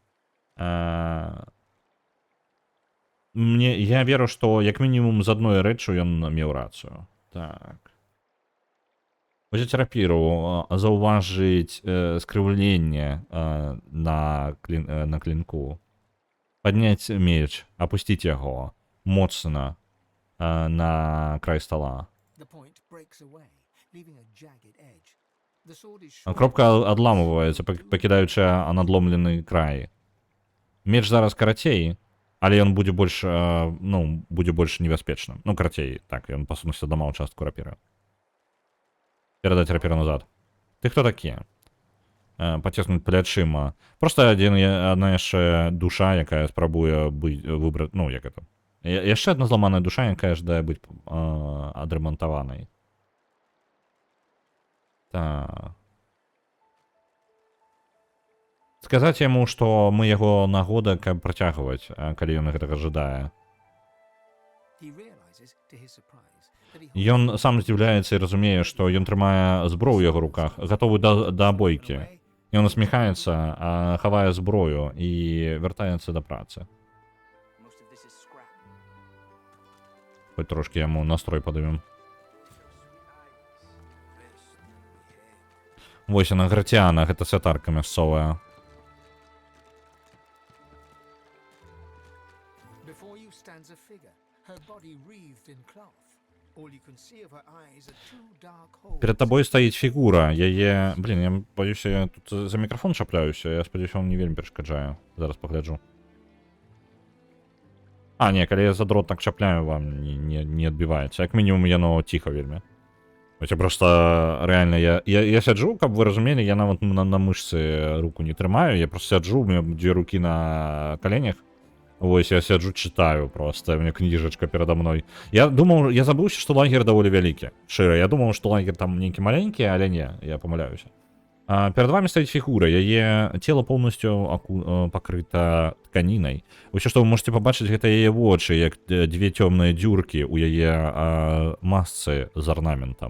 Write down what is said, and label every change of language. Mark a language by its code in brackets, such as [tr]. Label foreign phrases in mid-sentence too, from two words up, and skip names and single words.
[be] Я веру, што як мінімум з адной рэччу ён меў рацыю. Так. Узяць рапіру, заўважыць скрыўленне на клінку. Падняць меч, апусціць яго моцна на край стола. [en] The point breaks away, leaving a jagged edge. The sword is short. [be] Кропка адламываецца, пакідаючы надломлены край. Меч зараз карацей, але ён будзе больш, ну, будзе больш небяспечным. Ну, карацей, так, ён пасунуўся да участку рапіры. Перадаць рапіру назад. Ты хто такі? Паціснуць плячыма. Просто одна яшчэ душа, якая спрабуе выбраць, ну, як это. Яшчэ одна зламаная душа, якая жадае быць адрамантаванай. Так. Сказаць яму, што мы яго нагода, каб працягваць, калі ён гэтага жадае. [en] He realizes, to his surprise, that he [be] Ён сам здзіўляецца і разумее, што ён трымае зброю ў яго руках, гатовы да бойкі. Ён усміхаецца, хавае зброю і вяртаецца да працы. [en] most of this is scrap. [be] Хоць трошки яму настрой падымем. Вось яна, Граціана, гэта святарка мясцовая. [en] Before you stands a figure, her body wreathed in cloth. All you can see of her eyes are two dark holes. [be] Перед табой стаіць фігура, яе... Блін, я баюся, я тут за мікрафон чапляюся, я спадзяюся, он не вельмі перашкаджае. Зараз пагляджу. Не, калі я за дрот так чапляю, вам не адбіваецца. Як мінімум, яно ціха вельмі. Я [ru] просто реально, [be] я сяджу, каб вы разумелі, я нават на мышцы руку не трымаю, я просто сяджу, [ru] у меня две руки на коленях. [be] Вось, я сяджу, [ru] читаю просто, у меня книжечка передо мной. Я думал, [be] я забыўся, што лагер даволі вялікі. Шыра, [ru] я думал, [be] што лагер там нейкі маленькі, але не, я помыляюся. [ru] Перед вами [be] стаіць фігура, яе цела полностью пакрыта тканінай. Усё, што [ru] вы можете [be] пабачыць, гэта яе вочы, як две цёмныя дзюркі ў яе масцы з арнаментам.